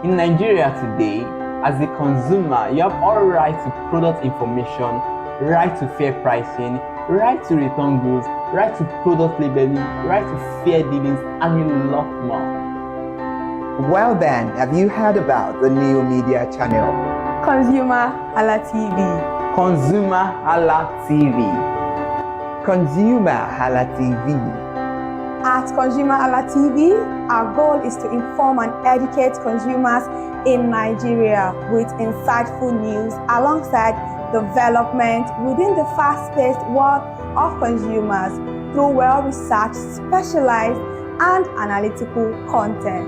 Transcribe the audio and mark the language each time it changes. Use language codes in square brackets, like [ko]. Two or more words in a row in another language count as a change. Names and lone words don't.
[en] In Nigeria today, as a consumer, you have all right to product information, right to fair pricing, right to return goods, right to product labeling, right to fair dealings, and a lot more. Well then, have you heard about the new media channel? ConsumerHalla TV. ConsumerHallaTV. ConsumerHalla TV. At ConsumerHalla TV, our goal is to inform and educate consumers in Nigeria with insightful news alongside development within the fast-paced world of consumers through well-researched, specialized, and analytical content.